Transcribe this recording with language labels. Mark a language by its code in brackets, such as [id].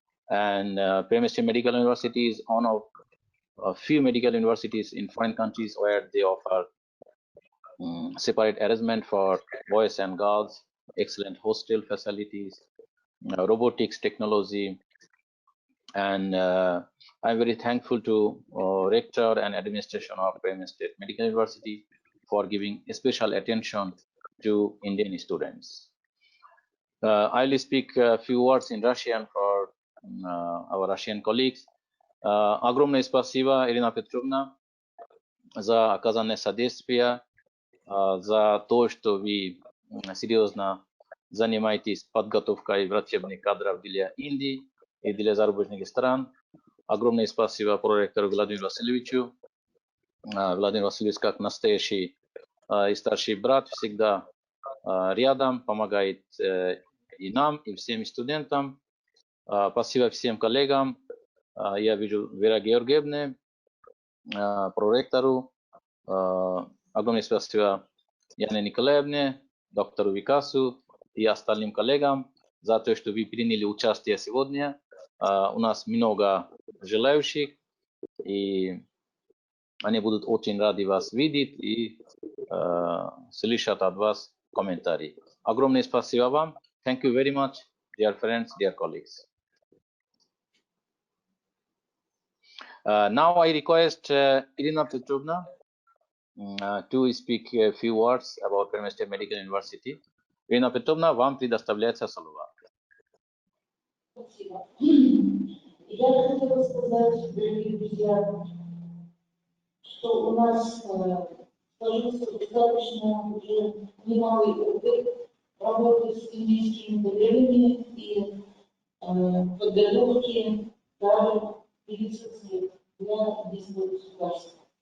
[en] And Perm State Medical University is one of a few medical universities in foreign countries where they offer separate arrangement for boys and girls, excellent hostel facilities, robotics technology, and I'm very thankful to rector and administration of Perm State Medical University for giving special attention to Indian students. I'll speak a few words in Russian for our Russian colleagues. [ru] Огромное спасибо, Ирина Петровна, за оказанное содействие, за то, что вы серьезно занимаетесь подготовкой врачебных кадров для Индии и для зарубежных стран. Огромное спасибо проректору Владимиру Васильевичу. Владимир Васильевич, как настоящий и старший брат, всегда рядом, помогает и нам, и всем студентам. Спасибо всем коллегам. Я вижу Вера Георгиевна, проректору. Огромное спасибо Яне Николаевне, доктору Викасу и остальным коллегам за то, что вы приняли участие сегодня. У нас много желающих, и они будут очень рады вас видеть и слышать от вас комментарии. Огромное спасибо вам. [en] Thank you very much, dear friends, dear colleagues. Now I request Irina Petrovna to speak a few words about Perm State Medical University. [ru] Ирина Петровна, вам предоставляется слово. Спасибо. Я хотела сказать, дорогие друзья, что у нас сложился достаточно уже немалый опыт работы с индийскими коллегами и подготовки кадров медицинских для индийского государства.